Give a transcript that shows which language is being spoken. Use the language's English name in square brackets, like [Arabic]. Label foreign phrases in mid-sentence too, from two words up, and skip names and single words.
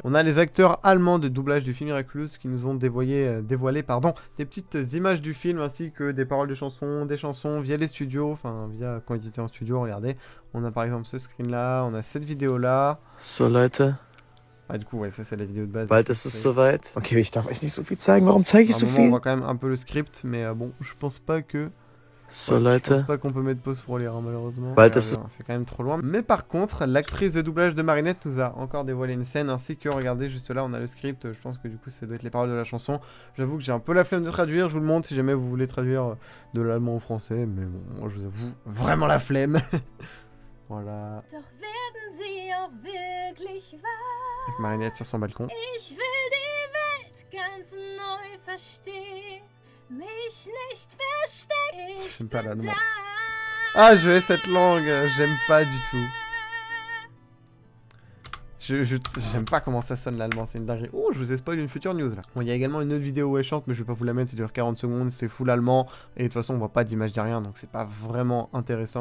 [French] On a les acteurs allemands de doublage du film Miraculous qui nous ont dévoilé des petites images du film ainsi que des paroles de chansons, des chansons via les studios, enfin via quand ils étaient en studio, regardez. On a par exemple ce screen là, on a cette vidéo là. [German] So Leute, [French] Ah du coup ouais, ça c'est la vidéo de base. [German] bald ist es soweit. Okay, ich darf euch nicht so viel zeigen. Warum zeige ich [French] À un [German] so [French] moment, on [German] viel? [French] voit quand même un peu le script, mais bon, je pense pas que [German] So [French] Je [German] Leute, [French] pense pas qu'on peut mettre pause pour lire, hein, malheureusement. Ouais, [German] das ist- [French] C'est quand même trop loin. Mais par contre, l'actrice de doublage de Marinette nous a encore dévoilé une scène, ainsi que, regardez, juste là, on a le script. Je pense que du coup, ça doit être les paroles de la chanson. J'avoue que j'ai un peu la flemme de traduire. Je vous le montre si jamais vous voulez traduire de l'allemand au français. Mais bon, moi, je vous avoue, vraiment la flemme. Voilà. [German] Doch werden sie auch wirklich wahr? [French] Avec Marinette sur son balcon. [German] Ich will die Welt ganz neu verstehen, mich nicht verstecken. Ich [French] J'aime pas [German] bin [French] l'allemand. [German] da. [French] Ah, je hais cette langue. J'aime pas du tout. J'aime pas comment ça sonne l'allemand, c'est une dinguerie. Oh, je vous ai spoilé une future news là. Bon, il y a également une autre vidéo où elle chante, mais je vais pas vous la mettre, ça dure 40 secondes, c'est full allemand, et de toute façon on voit pas d'image derrière, donc c'est pas vraiment intéressant.